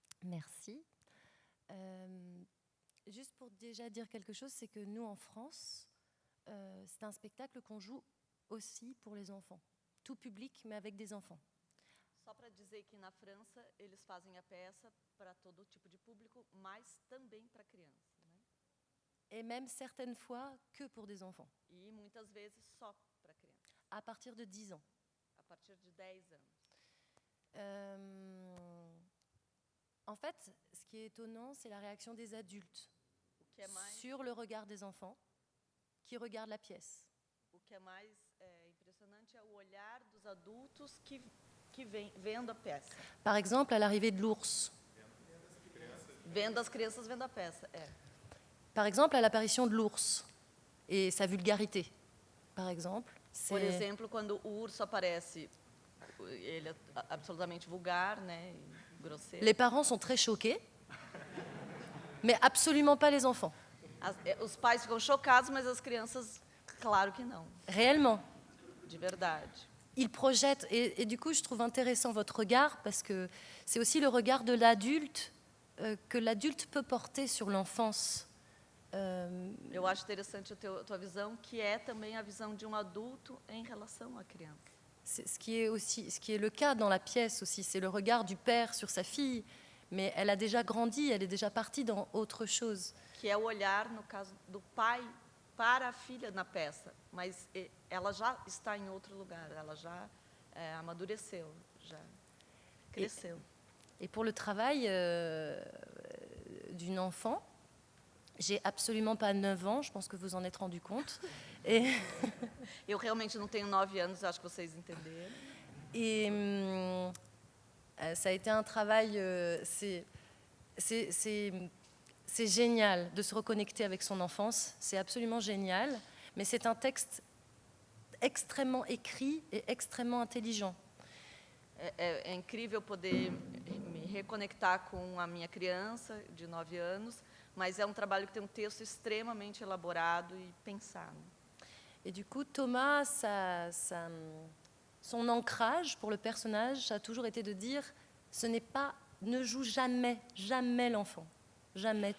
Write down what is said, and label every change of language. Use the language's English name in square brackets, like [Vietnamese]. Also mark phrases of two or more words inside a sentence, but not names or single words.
[French] Merci. Juste pour déjà dire quelque chose, c'est que nous, en France, c'est un spectacle qu'on joue aussi pour les enfants. Tout public, mais avec des enfants. [Portuguese] Só para dizer que na França eles fazem a peça para todo tipo de público, mas também para criança, né? [French] Et même certaines fois que pour des enfants, [Portuguese] E muitas vezes só para criança, [French] à partir de 10 ans. [Portuguese] a partir de 10 anos. [French] En fait, ce qui est étonnant, c'est la réaction des adultes [Portuguese] O que é mais, [French] sur le regard des enfants qui regardent la pièce. [Portuguese] o que é mais impressionante é o olhar dos adultos que vem vendo a peça. [French] Par exemple, à l'arrivée de l'ours. [Portuguese] Vendo as crianças vendo a peça, [French] Par exemple, à l'apparition de l'ours et sa vulgarité. Par exemple, [Portuguese] Por [French] c'est [Portuguese] exemplo, quando o urso aparece, ele é absolutamente vulgar, né, e grosseiro. [French] les parents sont très choqués, mais absolument pas les enfants. [Portuguese] Os pais ficam chocados, mas as crianças, claro que não, [French] Réellement. [Portuguese] de verdade. [French] Il projette, et du coup, je trouve intéressant votre regard, parce que c'est aussi le regard de l'adulte que l'adulte peut porter sur l'enfance. [Portuguese] Eu acho interessante a tua visão, que é também a visão de um adulto em relação à criança. [French] C'est ce qui est le cas dans la pièce aussi, c'est le regard du père sur sa fille, mais elle a déjà grandi, elle est déjà partie dans autre chose. [Portuguese] Que é o olhar, no caso do pai, para a filha na peça, mas ela já está em outro lugar, ela já amadureceu, já cresceu. [French] Et pour le travail d'une enfant, j'ai absolument pas 9 ans, je pense que vous en êtes rendu compte. Et, [Portuguese] Eu realmente não tenho 9 anos, acho que vocês entenderam. [French] et ça a été un travail, c'est génial de se reconnecter avec son enfance, c'est absolument génial, mais c'est un texte extrêmement écrit et extrêmement intelligent. [Portuguese] É incrível poder me reconectar com a minha criança de 9 anos, mas é um trabalho que tem um texto extremamente elaborado e pensado. [French] Et du coup, Thomas, son ancrage pour le personnage, ça a toujours été de dire, ne joue jamais l'enfant, jamais.